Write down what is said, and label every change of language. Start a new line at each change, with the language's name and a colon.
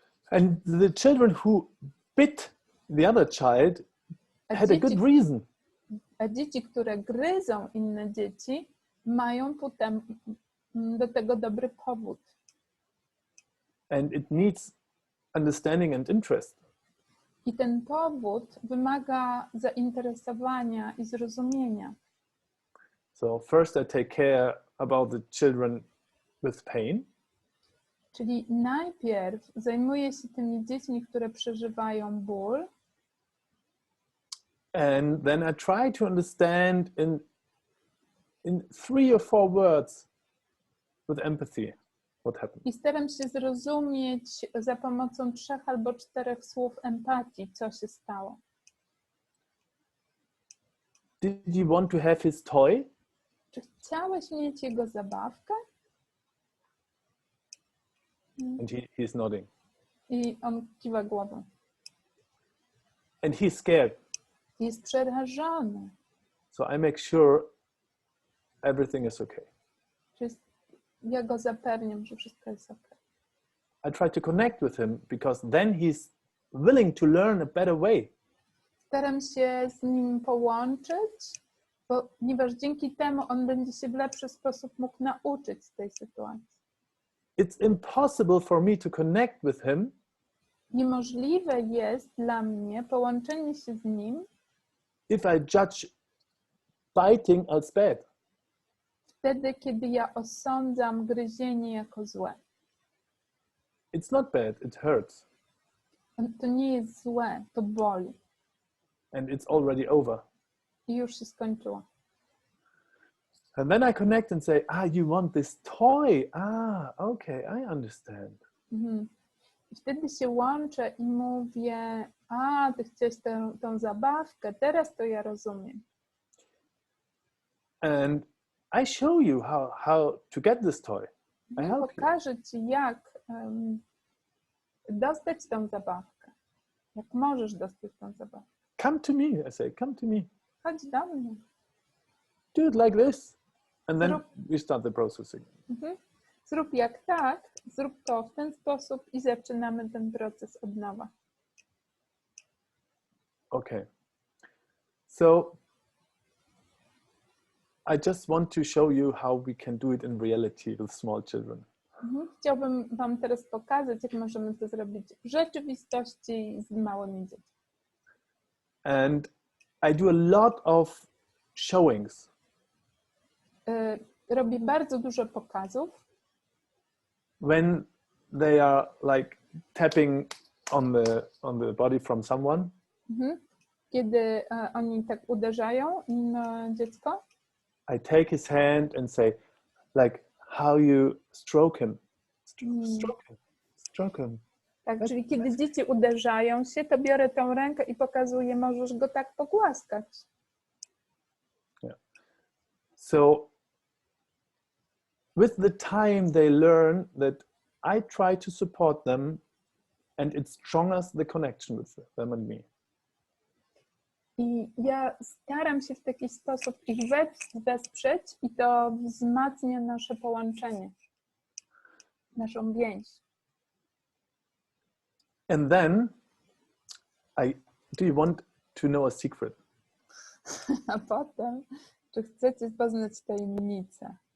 English: And the children who bit the other child had a good reason.
Polish: A dzieci, które gryzą inne dzieci, mają potem do tego dobry powód.
English: And it needs understanding and interest.
Polish: I ten powód wymaga zainteresowania i zrozumienia.
English: So first I take care about the children with pain.
Polish: Czyli najpierw zajmuję się tymi dziećmi, które przeżywają ból.
English: And then I try to understand in 3 or 4 words with empathy what happened.
Polish: I staram się zrozumieć za pomocą 3 albo 4 słów empatii, co się stało.
English: Did you want to have his toy?
Polish: Czy chciałeś mieć jego zabawkę?
English: And he's nodding.
Polish: I on kiwa głową.
English: And he's scared.
Polish: Jest przerażony.
English: So I make sure everything is okay.
Polish: Ja go zapewniam, że wszystko jest ok.
English: I try to connect with him because then he's willing to learn a better way.
Polish: Staram się z nim połączyć, ponieważ dzięki temu on będzie się w lepszy sposób mógł nauczyć z tej sytuacji.
English: It's impossible for me to connect with him.
Polish: Niemożliwe jest dla mnie połączenie się z nim,
English: if I judge biting as bad.
Polish: Wtedy, kiedy ja osądzam gryzienie jako złe.
English: It's not bad, it hurts.
Polish: To nie jest złe, to boli.
English: And it's already over.
Polish: I już się skończyło.
English: And then I connect and say, you want this toy? Okay, I understand.
Polish: I wtedy się łączę i mówię, ty chciałeś tą zabawkę, teraz to ja rozumiem.
English: And I show you how to get this toy. I help you.
Polish: Pokażę ci, jak dostać tą zabawkę. Jak możesz dostać tą zabawkę.
English: Come to me, I say, come to me.
Polish: Chodź do mnie.
English: Do it like this. And then we start the processing.
Polish: Zrób jak tak, zrób to w ten sposób i zaczynamy ten proces od nowa.
English: Okay. So I just want to show you how we can do it in reality with small children.
Polish: Chciałbym wam teraz pokazać, jak możemy to zrobić w rzeczywistości z małymi dziećmi.
English: And I do a lot of showings.
Polish: Robię bardzo dużo pokazów.
English: When they are like tapping on the body from someone.
Polish: Kiedy oni tak uderzają na dziecko.
English: I take his hand and say, like, how you stroke him. Stroke him.
Polish: Tak, czyli kiedy dzieci uderzają się, to biorę tą rękę i pokazuję, możesz go tak pogłaskać.
English: Yeah. So with the time they learn that I try to support them and it strengthens the connection with them and me.
Polish: I ja staram się w taki sposób ich wesprzeć i to wzmacnia nasze połączenie, naszą więź.
English: And then, do you want to know a secret?
Polish: A potem, czy chcecie poznać tajemnicę?